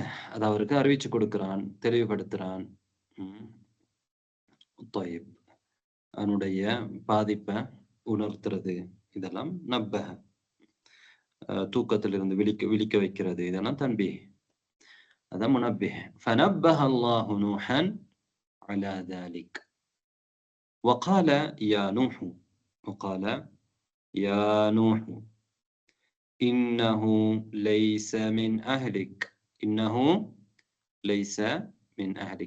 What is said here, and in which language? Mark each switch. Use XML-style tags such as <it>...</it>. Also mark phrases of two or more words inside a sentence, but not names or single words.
<ta>அது அவருக்கு அறிவிச்சு கொடுக்கிறான், தெளிவுபடுத்துறான். அவனுடைய பாதிப்பை உணர்த்துறது, இதெல்லாம் நப்பஹ. தூக்கத்திலிருந்து விழிக்க வைக்கிறது, இதெல்லாம் தன்பீஹ். அதான் முனப்பிஹ்.</ta> <ar>فنبه الله نوحا على ذلك وقال يا نوح إنه ليس من أهلك. إنه ليس من أهلك.</ar>